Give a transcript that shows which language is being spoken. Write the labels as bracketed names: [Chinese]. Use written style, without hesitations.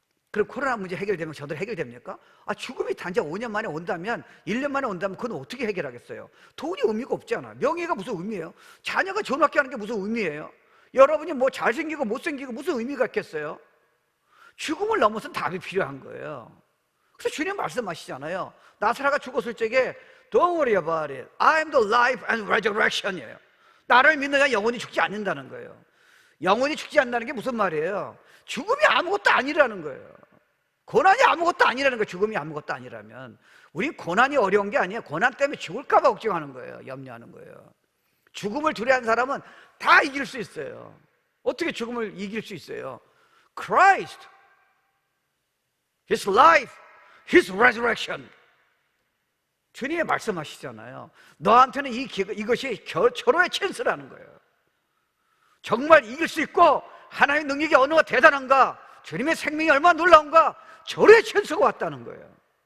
[Korean] 그럼 코로나 문제 해결되면 저들 해결됩니까? 죽음이 단지 5년 만에 온다면, 1년 만에 온다면 그건 어떻게 해결하겠어요? 돈이 의미가 없잖아. 명예가 무슨 의미예요? 자녀가 좋은 학교 가는 게 무슨 의미예요? 여러분이 뭐 잘생기고 못생기고 무슨 의미가 있겠어요? 죽음을 넘어선 답이 필요한 거예요. 그래서 주님 말씀하시잖아요. 나사로가 죽었을 적에 [English] Don't worry about it. I am the life and resurrection [Korean] 이에요. 나를 믿는 자 영원히 죽지 않는다는 거예요. 영원히 죽지 않는다는 게 무슨 말이에요? 죽음이 아무것도 아니라는 거예요. 고난이 아무것도 아니라는 거예요. 죽음이 아무것도 아니라면. 우린 고난이 어려운 게 아니에요. 고난 때문에 죽을까 봐 걱정하는 거예요. 염려하는 거예요. 죽음을 두려워하는 사람은 다 이길 수 있어요. 어떻게 죽음을 이길 수 있어요? [English] Christ, His life, His resurrection. [Korean] 주님이 말씀하시잖아요. 너한테는 이것이 절호의 찬스라는 거예요. 정말 이길 수 있고 하나님의 능력이 어느가 대단한가, 주님의 생명이 얼마나 놀라운가, 절호의 찬스가 왔다는 거예요.